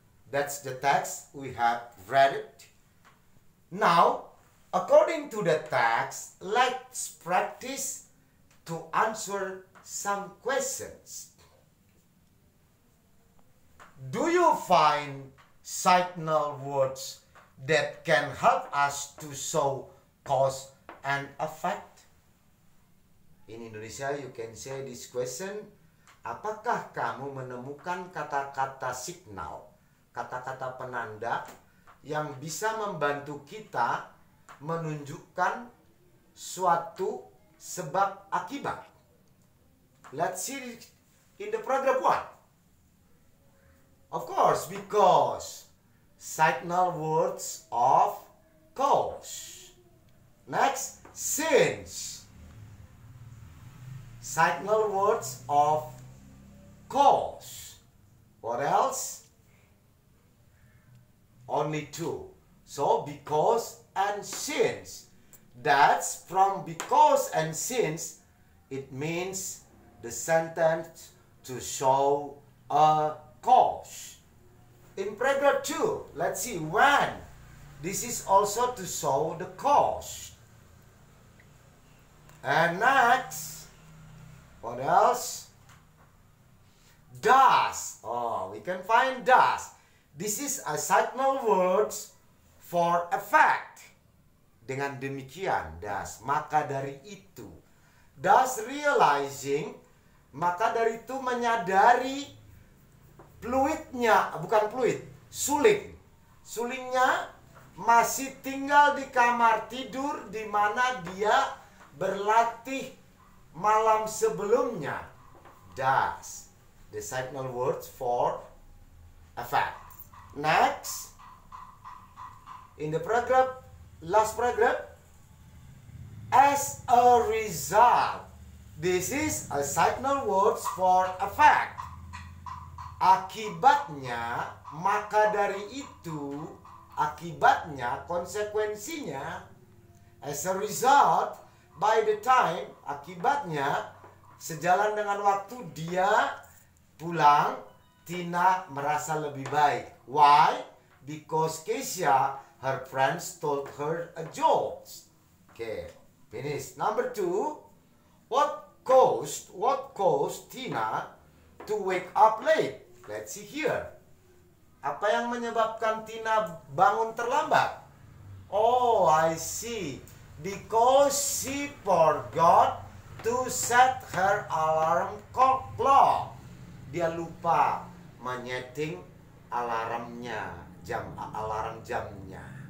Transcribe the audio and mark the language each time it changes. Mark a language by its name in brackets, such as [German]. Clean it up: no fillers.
[English] That's the text. We have read it. Now, according to the text, let's practice to answer some questions. Do you find signal words that can help us to show cause and effect? In Indonesia, you can say this question. [Indonesian] Apakah kamu menemukan kata-kata signal, kata-kata penanda yang bisa membantu kita menunjukkan suatu sebab akibat? [English] Let's see in the program 1. Of course, because signal words of cause. Next, since. Signal words of cause. What else? Only two. So because and since. That's from because and since. It means the sentence to show a cause. In paragraph 2, let's see when. This is also to show the cause. And next, what else? Thus. Oh, we can find thus. This is a signal words for effect. [Indonesian] Dengan demikian, thus, maka dari itu. Thus realizing, maka dari itu menyadari fluidnya, bukan fluid, suling. Sulingnya masih tinggal di kamar tidur di mana dia berlatih malam sebelumnya. [English] Thus. The signal words for effect. Next, in the paragraph, last paragraph, as a result, this is a signal words for effect. [Indonesian] Akibatnya, maka dari itu, akibatnya, konsekuensinya, as a result, by the time, akibatnya, sejalan dengan waktu dia pulang, Tina merasa lebih baik. Why? [English] Because Keisha, her friends told her a joke. Okay, finish. Number 2, what caused Tina to wake up late? Let's see here. [Indonesian] Apa yang menyebabkan Tina bangun terlambat? [English] Oh, I see. Because she forgot to set her alarm clock. [Indonesian] Dia lupa menyeting alarmnya, alarm jamnya.